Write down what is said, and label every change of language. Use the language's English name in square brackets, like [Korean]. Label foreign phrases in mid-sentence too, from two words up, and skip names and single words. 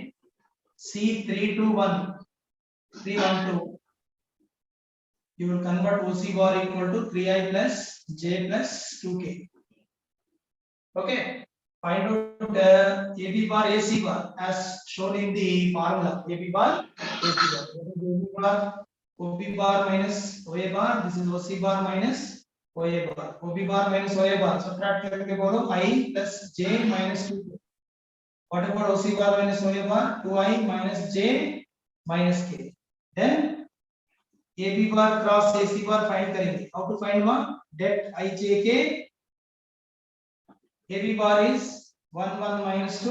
[English] c321 312 you will convert OC bar equal to 3i plus j plus 2k. Okay, find out AB bar AC bar as shown in the formula. AB bar AC bar. AB bar OB bar minus OA bar. This is OC bar minus OA bar. OB bar minus OA bar. Subtract [Hindi] करके बोलो [English] I plus j minus 2. What about OC bar minus OA bar? 2i minus j minus k. Then AB bar cross AC bar find करेंगे. How to find one? Det ijk. AB bar is 1 1 minus 2.